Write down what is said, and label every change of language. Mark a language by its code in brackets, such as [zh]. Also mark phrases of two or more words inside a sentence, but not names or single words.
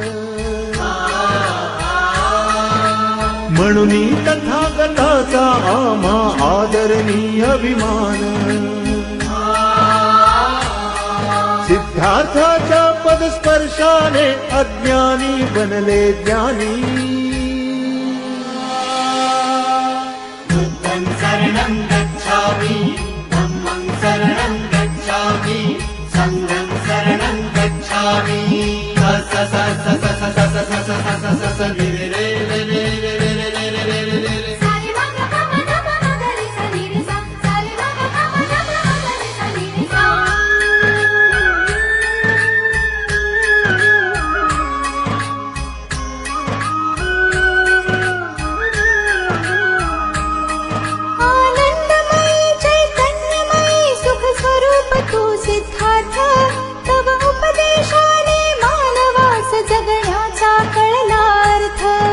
[mr] म्हणून तथागताचा आम्हा आदरणीय अभिमान सिद्धार्थाच्या पदस्पर्शाने अज्ञानी बनले ज्ञानी [pi] बुद्धं शरणं गच्छामि धम्मं शरणं गच्छामि संघं शरणं गच्छामि स स स स स स स स स स स स रे रे रे रे रे रे रे रे रे रे रे रे सारे मग पम धम मगरे सनी रे सा सारे मग पम धम मगरे सनी रे सा [mr] आनंदमयी चैतन्यमयी सुख स्वरूप तू सिद्धार्थ तव उपदेशाने मानवास जगण्याचा कळलार्थ